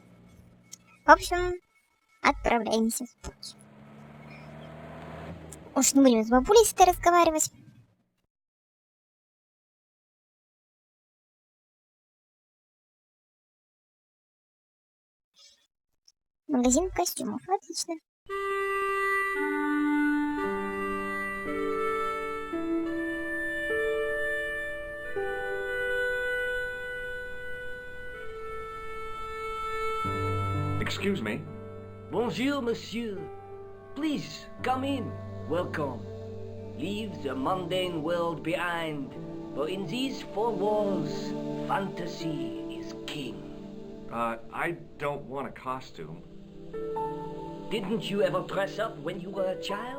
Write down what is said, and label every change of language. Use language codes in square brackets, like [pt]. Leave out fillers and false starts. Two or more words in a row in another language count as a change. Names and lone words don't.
[ru] В общем, отправляемся в путь. Уж не будем с бабулей с этой разговаривать. Магазин костюмов, отлично. [en] Excuse me. [fr] Bonjour, monsieur. [en] Please, come in. Welcome. Leave the mundane world behind, for in these four walls, fantasy is king. I don't want a costume. Didn't you ever dress up when you were a child?